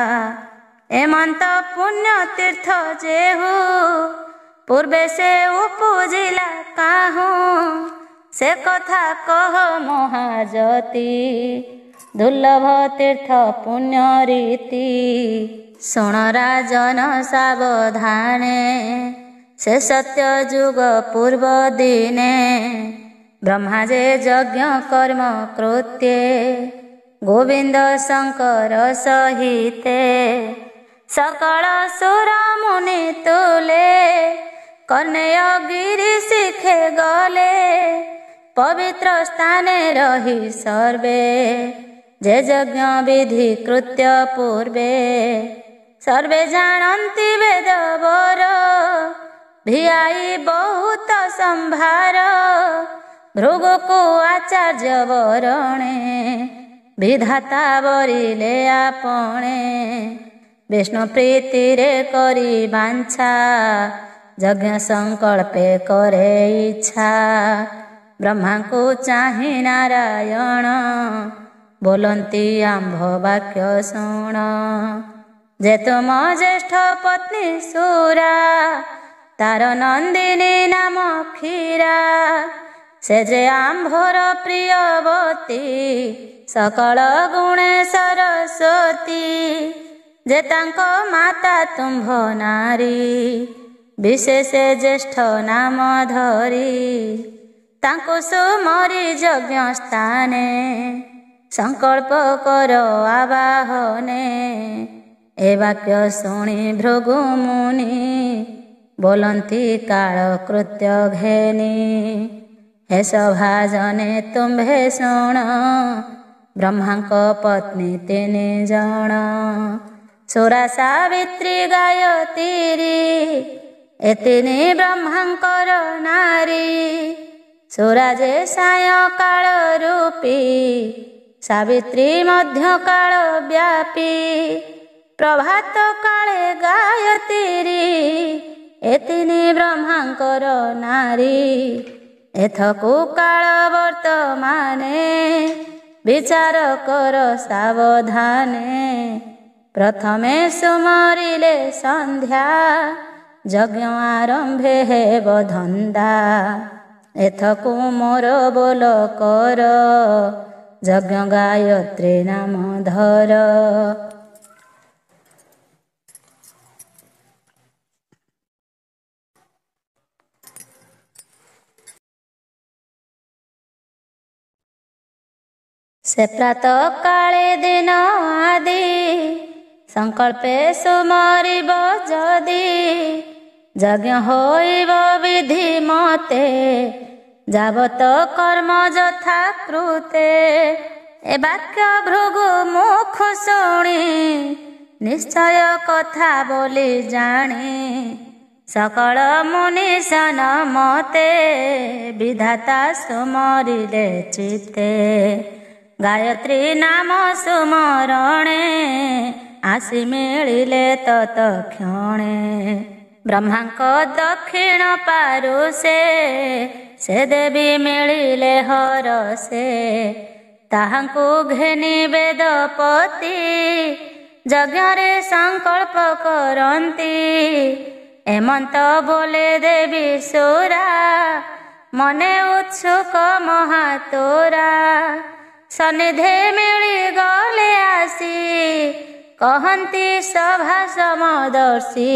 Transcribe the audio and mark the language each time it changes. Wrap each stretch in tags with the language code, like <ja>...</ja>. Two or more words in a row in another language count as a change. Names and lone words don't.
<or>ଏମନ୍ତ ପୁଣ୍ୟ ତୀର୍ଥ ଯେହୁ ପୂର୍ବେ ସେ ଉପଜିଲା କାହୁ ସେ କଥା କହ ମହାଯତୀ ଦୁର୍ଲଭ ତୀର୍ଥ ପୁଣ୍ୟ ରୀତି ଶୁଣ ରାଜନ ସାବଧାନେ ସେ ସତ୍ୟ ଯୁଗ ପୂର୍ବ ଦିନେ ବ୍ରହ୍ମା ଯେ ଯଜ୍ଞ କର୍ମ କୃତ୍ୟେ ଗୋବିନ୍ଦ ଶଙ୍କର ସହିତେ ସକଳ ସୁର ମୁନି ତୁଲେ କନ୍ୟା ଗିରୀ ଶିଖେ ଗଲେ ପବିତ୍ର ସ୍ଥାନେ ରହୀ ସର୍ବେ ଯେ ଯଜ୍ଞ ବିଧି କୃତ୍ୟ ପୂର୍ବେ ସର୍ବେ ଜାନନ୍ତି ବେଦ ବର ଭିଆଇ ବହୁତ ସମ୍ଭାର ଭୃଗୁ କୋ ଆଚାର୍ଯ୍ୟ ବରଣେ ବିଧାତା ବରିଲେ ଆପଣେ ବିଷ୍ଣୁ ପ୍ରୀତି ରେ କରୀ ବାଞ୍ଛା ଯଜ୍ଞ ସଂକଳ୍ପେ କରେ ଇଚ୍ଛା ବ୍ରହ୍ମା କୋ ଚାହି ନାରାୟଣ ବୋଲନ୍ତି ଆମ୍ଭ ବାକ୍ୟ ଶୁଣ ଯେ ତୁମ ଜ୍ୟେଷ୍ଠ ପତ୍ନୀ ସୁରା ତାର ନନ୍ଦିନୀ ନାମ କ୍ଷୀରା ସେ ଯେ ଆମ୍ଭର ପ୍ରିୟବତୀ ସକଳ ଗୁଣେ ସରସ୍ୱତୀ ଯେ ତାଙ୍କୋ ମାତା ତୁମ୍ଭ ନାରୀ ବିଶେଷ ଜ୍ୟେଷ୍ଠ ନାମ ଧରୀ ତାଙ୍କୋ ସୁମରୀ ଯଜ୍ଞ ସ୍ଥାନେ ସଂକଳ୍ପ କର ଆବାହନେ ଏ ବାକ୍ୟ ଶୁଣୀ ଭୃଗୁ ମୁନି ବୋଲନ୍ତି କାଳ କୃତ୍ୟ ଘେନୀ ହେ ସଭାଜନେ ତୁମ୍ଭେ ଶୁଣ ବ୍ରହ୍ମାଙ୍କ ପତ୍ନୀ ତିନି ଜଣ ସୁରା ସାବିତ୍ରୀ ଗାୟତ୍ରୀ ଏ ତିନି ବ୍ରହ୍ମାଙ୍କର ନାରୀ ସୁରା ଯେ ସାୟ କାଳ ରୂପୀ ସାବିତ୍ରୀ ମଧ୍ୟ କାଳ ବ୍ୟାପୀ ପ୍ରଭାତ କାଳେ ଗାୟତ୍ରୀ ଏ ତିନି ବ୍ରହ୍ମାଙ୍କର ନାରୀ ଏଥକୁ କାଳ ବର୍ତ୍ତମାନେ ବିଚାର କର ସାବଧାନେ ପ୍ରଥମେ ସୁମରିଲେ ସନ୍ଧ୍ୟା ଯଜ୍ଞ ଆରମ୍ଭେ ହେବ ଧନ୍ଦା ଏଥକୁ ମୋର ବୋଲ କର ଯଜ୍ଞ ଗାୟତ୍ରୀ ନାମ ଧର ସେ ପ୍ରାତଃ କାଳେ ଦିନ ଆଦି ସଂକଳ୍ପେ ସୁମରିବ ଯଦି ଯଜ୍ଞ ହୋଇବ ବିଧି ମତେ ଯାବତ କର୍ମ ଯଥା କୃତେ ଏ ବାକ୍ୟ ଭୃଗୁ ମୁଖ ଶୁଣୀ ନିଶ୍ଚୟ କଥା ବୋଲୀ ଜାନୀ ସକଳ ମୁନି ସନ ମତେ ବିଧାତା ସୁମରିଲେ ଚିତ୍ତେ ଗାୟତ୍ରୀ ନାମ ସୁମରଣେ ଆସୀ ମିଳିଲେ ତତ୍କ୍ଷଣେ ବ୍ରହ୍ମାଙ୍କ ଦକ୍ଷିଣ ପାରୁଷେ ସେ ଦେବୀ ମିଳିଲେ ହରଷେ ତାହାଙ୍କୁ ଘେନୀ ବେଦପତି ଯଜ୍ଞରେ ସଂକଳ୍ପ କରନ୍ତି। ଏମନ୍ତ ବୋଲେ ଦେବୀ ସୁରା, ମନେ ଉତ୍ସୁକ ମହାତୋରା। ସନ୍ନିଧି ମିଳିଗଲେ ଆସି, କହନ୍ତି ସଭା ସମଦର୍ଶୀ।</or>